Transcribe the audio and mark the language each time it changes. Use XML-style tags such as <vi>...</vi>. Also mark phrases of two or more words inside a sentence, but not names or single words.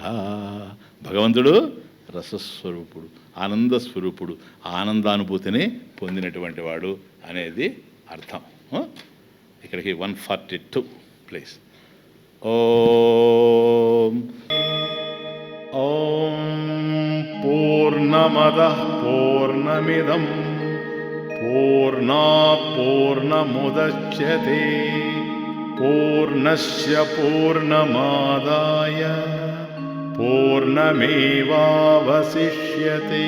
<te>భగవంతుడు రసస్వరూపుడు, ఆనందస్వరూపుడు, ఆనందానుభూతిని పొందినటువంటి వాడు అనేది అర్థం. ఇక్కడికి 142 ప్లీజ్.</te> <sa>ॐ पूर्णमद पूर्णमदः पूर्णमिदं पूर्णात् पूर्णमुदच्यते पूर्णस्य पूर्णमादाय पूर्णमेवावशिष्यते।</sa>